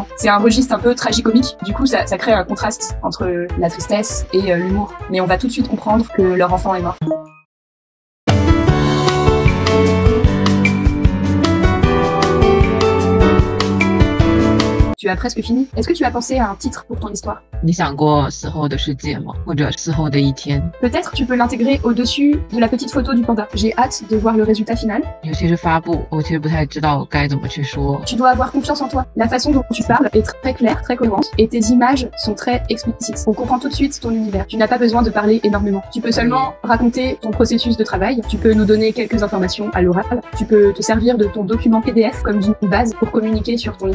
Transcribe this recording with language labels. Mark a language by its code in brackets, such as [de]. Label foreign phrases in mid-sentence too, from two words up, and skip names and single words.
[fr] C'est un registre un peu tragicomique. Du coup, ça crée un contraste entre la tristesse et l'humour. Mais on va tout de suite comprendre que leur enfant est mort. Tu as presque fini. Est-ce que tu as pensé à un titre pour ton histoire? [zh] 你想过死后的世界吗？或者死后的一天？ [fr] Peut-être tu peux l'intégrer au-dessus de la petite photo du panda. J'ai hâte de voir le résultat final. [zh] 尤其是发布，我其实不太知道该怎么去说。 [fr] Tu dois avoir confiance en toi. La façon dont tu parles est très claire, très cohérente, et tes images sont très explicites. On comprend tout de suite ton univers. Tu n'as pas besoin de parler énormément. Tu peux seulement raconter ton processus de travail. Tu peux nous donner quelques informations à l'oral. Tu peux te servir de ton document PDF comme d'une base pour communiquer sur ton histoire.